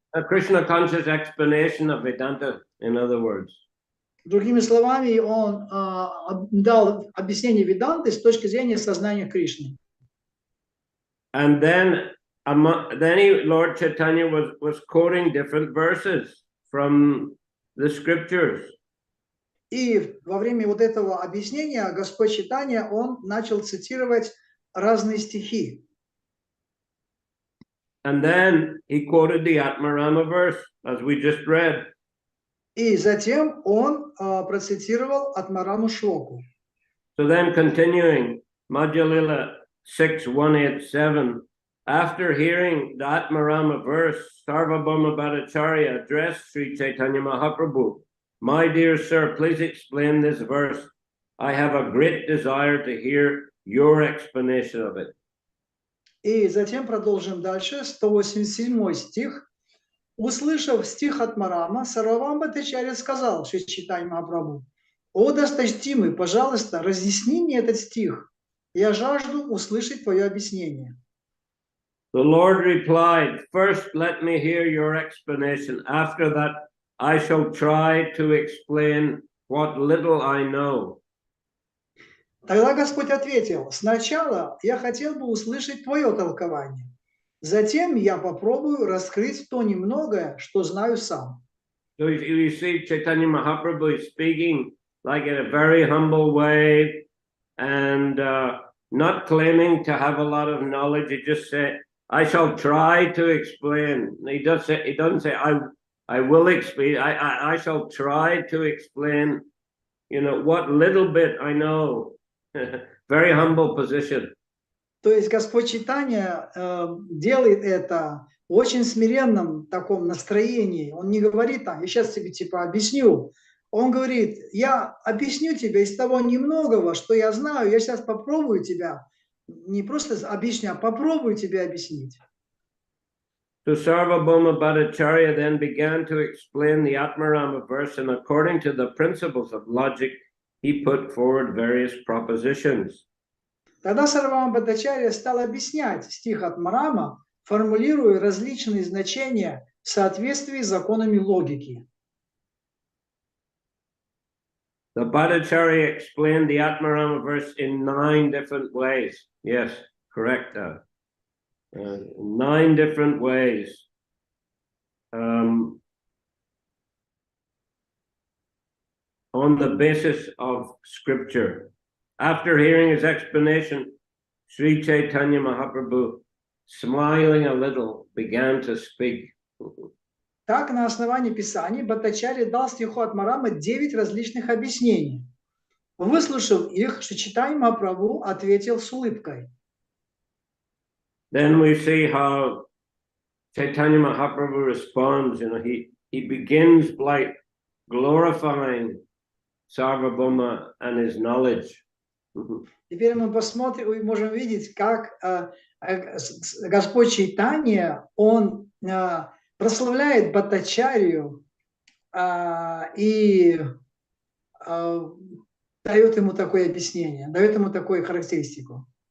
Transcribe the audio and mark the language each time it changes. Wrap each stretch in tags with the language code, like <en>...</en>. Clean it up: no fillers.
<en>A Krishna conscious explanation of Vedanta, in other words.</en> <ru>Другими словами, он дал объяснение Веданты с точки зрения сознания Кришны.</ru> <en>And then Lord Chaitanya was quoting different verses from the scriptures.</en> <ru>И во время вот этого объяснения Господь Чайтанья, он начал цитировать разные стихи.</ru> <en>And then he quoted the Atmarama verse, as we just read.</en> <ru>И затем он процитировал Атмараму шлоку.</ru> <en>So then continuing, Madhya Lila 6:187, after hearing the Atmarama verse, Sarvabhauma Bhattacharya addressed Sri Chaitanya Mahaprabhu. My dear sir, please explain this verse. I have a great desire to hear your explanation of it.</en> <ru>И затем продолжим дальше, 187 стих. Услышав стих Атмарама, Сарвабхаума Бхаттачарья сказал Шри Чайтанья Махапрабху: «О досточтимый, пожалуйста, разъясни мне этот стих. Я жажду услышать твое объяснение».</ru> <en>The Lord replied, first let me hear your explanation. After that, I shall try to explain what little I know.</en> <ru>Тогда Господь ответил: сначала я хотел бы услышать твое толкование. Затем я попробую раскрыть то немногое, что знаю сам.</ru> <en>So you see Chaitanya Mahaprabhu is speaking like in a very humble way and not claiming to have a lot of knowledge. He just said, I shall try to explain. He doesn't say, I will explain. I shall try to explain, what little bit I know. Very humble position.</en> <ru>То есть Господь Чайтанья делает это в очень смиренном таком настроении. Он не говорит я сейчас тебе объясню. Он говорит: я объясню тебе из того немногого, что я знаю, я сейчас попробую тебя, не просто объясню, а попробую тебе объяснить.</ru> <en>So Sarvabhauma Bhattacharya then began to explain the Atmarama verse, and according to the principles of logic, he put forward various propositions.</en> <ru>Тогда Сарвабхаума Бхаттачарья стал объяснять стих Атмарама, формулируя различные значения в соответствии с законами логики.</ru> <en>The Bhattacharya explained the Atmarama verse in 9 different ways. Yes, correct. 9 different ways. On the basis of scripture. After hearing his explanation, Sri Chaitanya Mahaprabhu, smiling a little, began to speak.</en> <ru>Так, на основании Писаний Бхаттачарья дал стиху Атмарама 9 различных объяснений. Выслушав их, Шри Чайтанья Махапрабху ответил с улыбкой.</ru> <en>then we see how Chaitanya Mahaprabhu responds. He begins by glorifying Sarvabhauma and his knowledge.</en> <ru>Теперь мы посмотрим, мы можем видеть, как Господь Чайтанья, он прославляет Бхаттачарью и дает ему такое объяснение, дает ему такую характеристику.</ru>